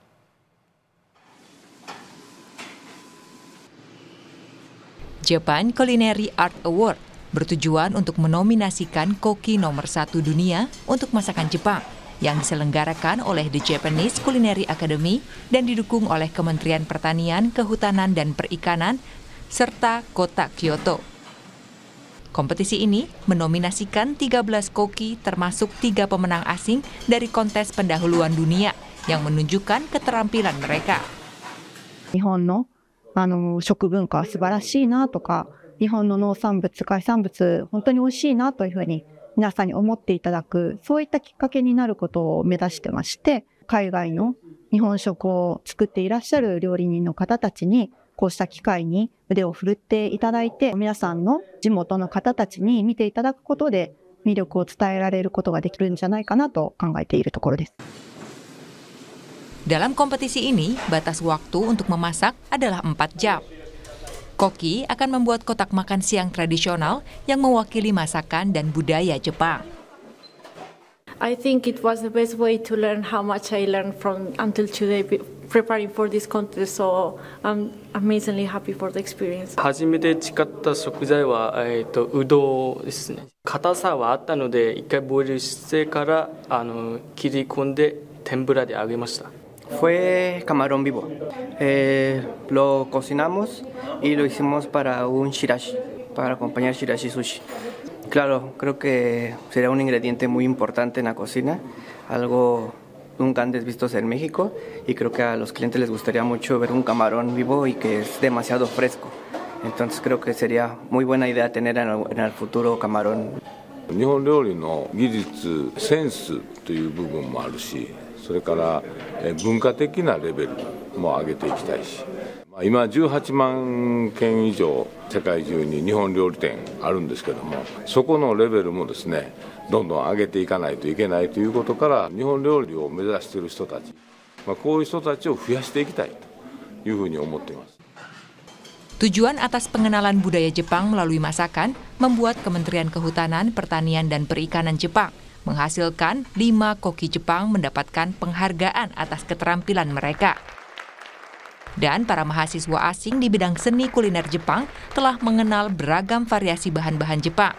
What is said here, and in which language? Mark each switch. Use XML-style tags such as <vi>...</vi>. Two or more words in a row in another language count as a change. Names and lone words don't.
<id>Japan Culinary Art Award bertujuan untuk menominasikan koki nomor 1 dunia untuk masakan Jepang yang diselenggarakan oleh The Japanese Culinary Academy dan didukung oleh Kementerian Pertanian, Kehutanan, dan Perikanan, serta Kota Kyoto. Kompetisi ini menominasikan 13 koki termasuk 3 pemenang asing dari kontes pendahuluan dunia yang menunjukkan keterampilan mereka.</id> <ja>日本の食文化は素晴らしいなとか、日本の農産物、海産物、本当に美味しいなというふうに皆さんに思っていただく、そういったきっかけになることを目指してまして、海外の日本食を作っていらっしゃる料理人の方たちに、こうした機会に腕を振るっていただいて、皆さんの地元の方たちに見ていただくことで、魅力を伝えられることができるんじゃないかなと考えているところです。</ja> <id>Dalam kompetisi ini, batas waktu untuk memasak adalah 4 jam. Koki akan membuat kotak makan siang tradisional yang mewakili masakan dan budaya Jepang.</id> <en>I think it was the best way to learn how much I learned from until today preparing for this contest, so I'm amazingly happy for the experience.</en> <ja>初めて使った食材はうどんですね。硬さはあったので、一回ボイルしてから切り込んで天ぷらで揚げました。</ja> <es>Fue camarón vivo. Lo cocinamos y lo hicimos para un shirashi, para acompañar shirashi sushi. Claro, creo que sería un ingrediente muy importante en la cocina, algo nunca antes vistos en México, y creo que a los clientes les gustaría mucho ver un camarón vivo y que es demasiado fresco. Entonces creo que sería muy buena idea tener en el futuro camarón.</es> <ja>日本料理の技術、センスという部分もあるし、それから文化的なレベルも上げていきたいし、今18万件以上世界中に日本料理店あるんですけども、そこのレベルもですね、どんどん上げていかないといけないということから、日本料理を目指している人たち、こういう人たちを増やしていきたいというふうに思っています。</ja> <id>Tujuan atas pengenalan budaya Jepang melalui masakan membuat Kementerian Kehutanan, Pertanian, dan Perikanan Jepang menghasilkan 5 koki Jepang mendapatkan penghargaan atas keterampilan mereka. Dan para mahasiswa asing di bidang seni kuliner Jepang telah mengenal beragam variasi bahan-bahan Jepang.</id>